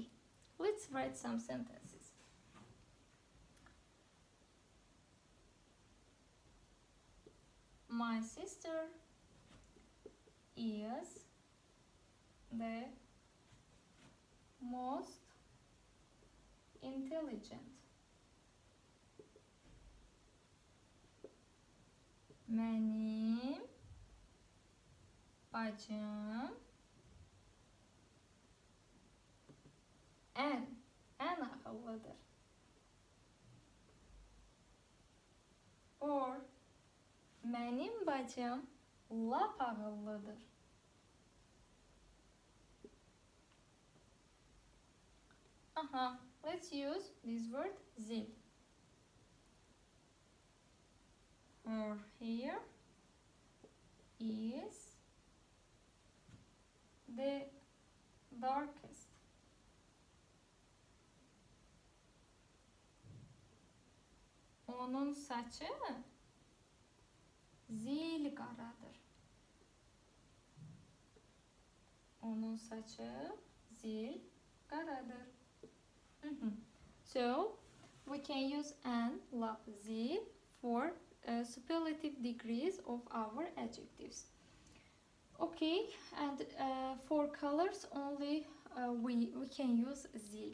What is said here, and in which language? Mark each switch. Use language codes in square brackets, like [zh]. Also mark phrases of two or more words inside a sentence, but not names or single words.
[en] Let's write some sentences. My sister is the most intelligent. [az] Mənim bacım ən ağıllıdır. Or mənim bacım lap ağıllıdır. [en] Let's use this word zil. Her hair is the darkest. [az] Onun saçı zil qaradır. Onun saçı zil qaradır. [en] So we can use an, lap, zil for superlative degrees of our adjectives. Okay, and for colors only we can use zil.